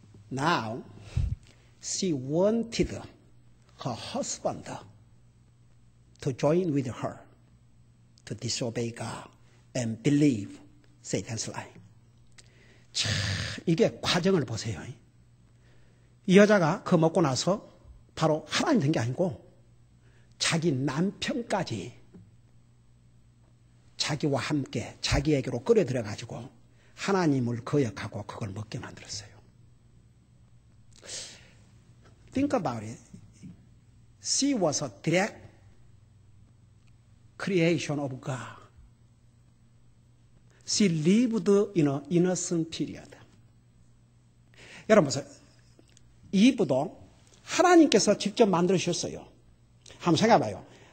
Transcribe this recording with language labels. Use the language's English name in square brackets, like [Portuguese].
[English] Now, she wanted her husband to join with her to disobey God and believe Satan's lie. [Korean] 참, 이게 과정을 보세요. 이 여자가 그거 먹고 나서 바로 하나님 된 게 아니고 자기 남편까지 자기와 함께 자기에게로 끌어들여가지고 하나님을 거역하고 그걸 먹게 만들었어요. [English] Think about it. She was a direct creation of God. She lived in an innocent period. [Korean] 여러분 보세요. 이브도 하나님께서 직접 만들으셨어요. 한번 생각해봐요.